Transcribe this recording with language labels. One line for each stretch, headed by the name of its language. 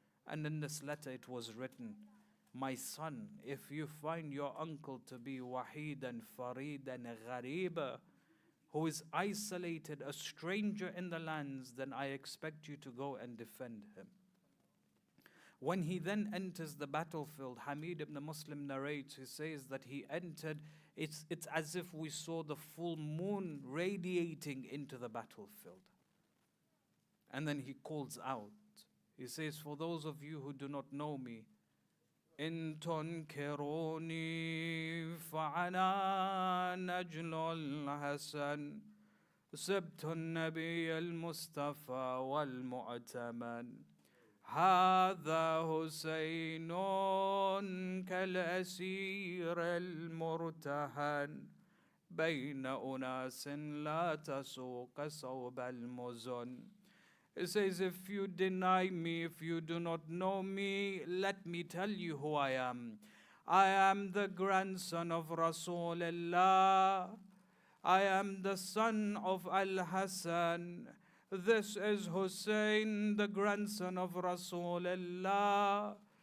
English: And in this letter it was written, my son, if you find your uncle to be wahid and farid and ghareeba, who is isolated, a stranger in the lands, then I expect you to go and defend him. When he then enters the battlefield, Hamid ibn Muslim narrates, he says that he entered, it's as if we saw the full moon radiating into the battlefield. And then he calls out, he says, for those of you who do not know me,
Arabic: إن تنكروني فأنا نجل الحسن سبت النبي المصطفى والمؤتمن هذا حسين كالأسير المرتهن بين أناس لا تسوق صوب المزن.
English: It says, if you deny me, if you do not know me, let me tell you who I am. I am the grandson of Rasulullah. I am the son of Al-Hassan. This is Hussein, the grandson of Rasulullah.